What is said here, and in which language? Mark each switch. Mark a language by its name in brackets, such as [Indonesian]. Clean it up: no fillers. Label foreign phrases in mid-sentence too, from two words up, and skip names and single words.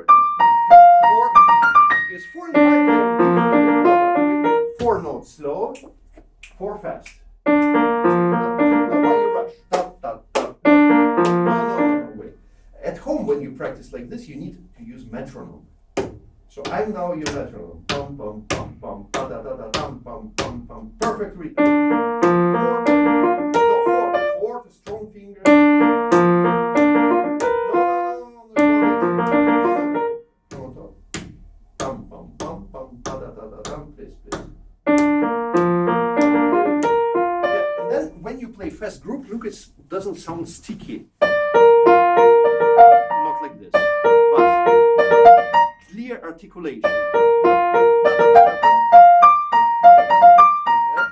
[English] 4 is 4 and 5. 4 notes slow, 4 fast. Now why you rush? No, wait. At home, when you practice like this, you need to use metronome. So I'm now your metronome. Pum pum pum pum pa da da da dum pum pum pum. Perfect rhythm. 4 to strong fingers. No. Pum pum pum pum pa da da da dum. Please. Yeah, and then when you play fast group, look, it doesn't sound sticky. Not like this, but clear articulation. Yeah.